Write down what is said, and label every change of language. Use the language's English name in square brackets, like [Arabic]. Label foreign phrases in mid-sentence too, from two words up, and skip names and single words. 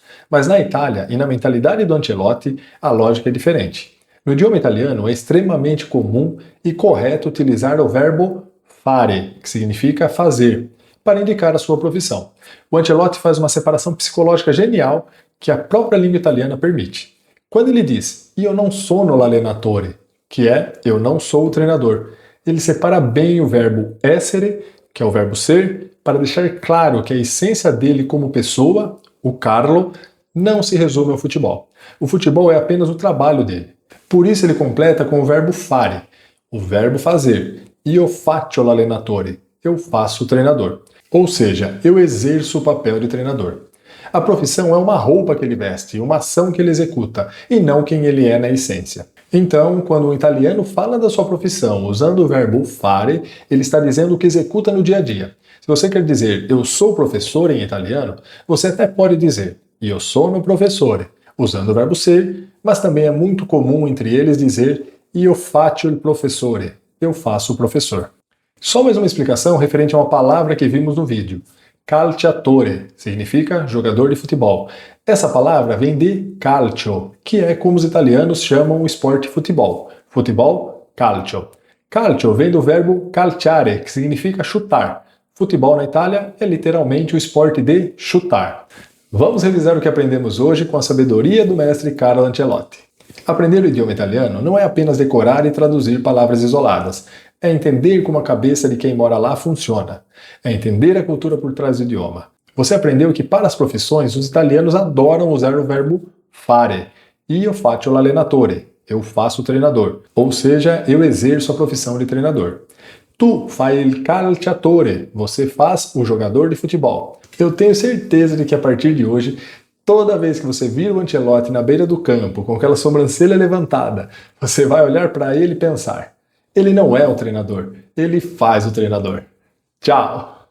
[Portuguese] Mas na Itália e na mentalidade do Ancelotti, a lógica é diferente. No idioma italiano é extremamente comum e correto utilizar o verbo fare, que significa fazer, para indicar a sua profissão. O Ancelotti faz uma separação psicológica genial que a própria língua italiana permite. Quando ele diz [Italian] io non sono l'allenatore, [Portuguese] que é eu não sou o treinador, ele separa bem o verbo essere, que é o verbo ser, para deixar claro que a essência dele como pessoa, o Carlo, não se resume ao futebol. O futebol é apenas o trabalho dele. Por isso ele completa com o verbo fare, o verbo fazer. [Italian] Io faccio l'allenatore, [Portuguese] eu faço o treinador. Ou seja, eu exerço o papel de treinador. A profissão é uma roupa que ele veste, uma ação que ele executa, e não quem ele é na essência. Então, quando um italiano fala da sua profissão usando o verbo fare, ele está dizendo o que executa no dia a dia. Se você quer dizer eu sou professor em italiano, você até pode dizer [Italian] io sono professore, [Portuguese] usando o verbo ser, mas também é muito comum entre eles dizer [Italian] io faccio il professore, [Portuguese] eu faço o professor. Só mais uma explicação referente a uma palavra que vimos no vídeo. Calciatore significa jogador de futebol. Essa palavra vem de calcio, que é como os italianos chamam o esporte futebol. Futebol, calcio. Calcio vem do verbo calciare, que significa chutar. Futebol na Itália é literalmente o esporte de chutar. Vamos revisar o que aprendemos hoje com a sabedoria do mestre Carlo Ancelotti. Aprender o idioma italiano não é apenas decorar e traduzir palavras isoladas. É entender como a cabeça de quem mora lá funciona. É entender a cultura por trás do idioma. Você aprendeu que para as profissões os italianos adoram usar o verbo fare. [Italian] Io faccio l'allenatore. [Portuguese] Eu faço o treinador. Ou seja, eu exerço a profissão de treinador. [Italian] Tu fai il calciatore. [Portuguese] Você faz o jogador de futebol. Eu tenho certeza de que a partir de hoje, toda vez que você vir o Ancelotti na beira do campo com aquela sobrancelha levantada, você vai olhar para ele e pensar: ele não é o treinador, ele faz o treinador. Tchau!